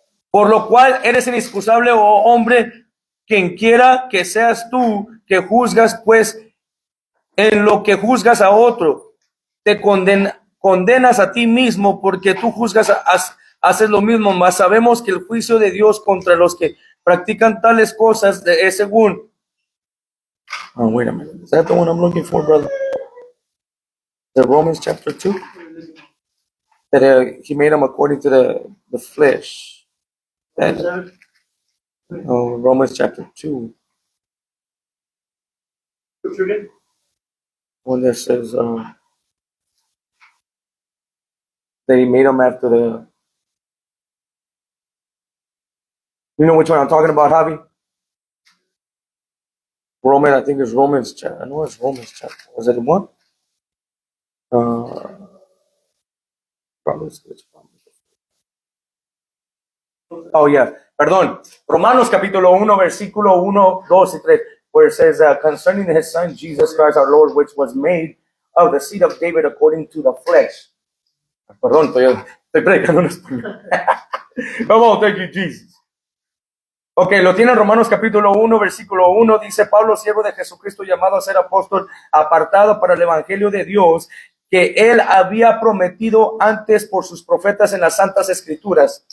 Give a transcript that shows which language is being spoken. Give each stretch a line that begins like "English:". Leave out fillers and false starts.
Spanish: Por lo cual eres inexcusable, oh hombre, quien quiera que seas tú que juzgas, pues en lo que juzgas a otro, te condenas a ti mismo, porque tú juzgas, haces lo mismo. Mas sabemos que el juicio de Dios contra los que practican tales cosas es según.
English: Oh, wait a minute. Is that the one I'm looking for, brother? The Romans chapter 2? That he made them according to the flesh. Romans chapter 2. One that says that he made them after the. You know which one I'm talking about, Javi? I think it's Romans chapter. I know it's Romans chapter. Was it the one? Probably. Oh, yeah. Perdón.
Spanish: Romanos capítulo 1, versículo 1, 2 y 3,
English: where it says, concerning his son, Jesus Christ our Lord, which was made of the seed of David according to the flesh.
Spanish: Perdón, estoy predicando en español.
English: Come on, thank you, Jesus.
Spanish: Ok, lo tiene en Romanos capítulo 1, versículo 1, dice: Pablo, siervo de Jesucristo, llamado a ser apóstol, apartado para el evangelio de Dios, que él había prometido antes por sus profetas en las santas escrituras.